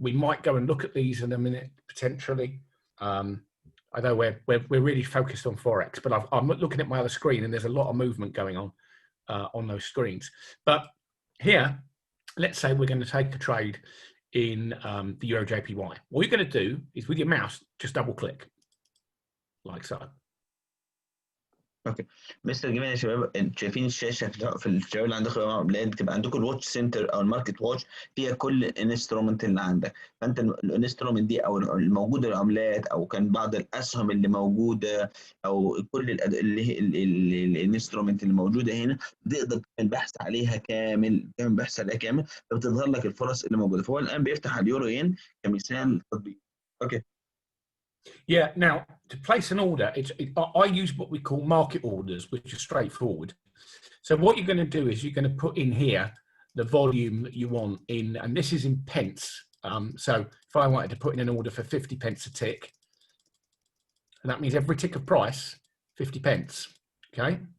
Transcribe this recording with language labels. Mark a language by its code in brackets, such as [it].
[en] We might go and look at these in a minute potentially. I know we're really focused on Forex, but I'm looking at my other screen and there's a lot of movement going on those screens. But here, let's say we're going to take a trade in the Euro JPY. What you're going to do is with your mouse, just double click like so. [ar] اوكي مستر جميل يا شباب، انتوا شايفين الشاشه في الشباب اللي عندكم العملات بتبقى عندكم الواتش سنتر او الماركت واتش فيها كل الانسترومنت اللي عندك. فانت الانسترومنت دي او الموجوده العملات او كان بعض الاسهم اللي موجوده او كل الانسترومنت اللي موجوده هنا تقدر تعمل بحث عليها كامل، فبتظهر لك الفرص اللي موجوده. فهو الان بيفتح اليورو ين كمثال تطبيق. اوكي. [en] Yeah, now to place an order, I use what we call market orders, which is straightforward. So what you're going to do is you're going to put in here the volume that you want in, and this is in pence. So if I wanted to put in an order for 50 pence a tick, and that means every tick of price, 50 pence, okay?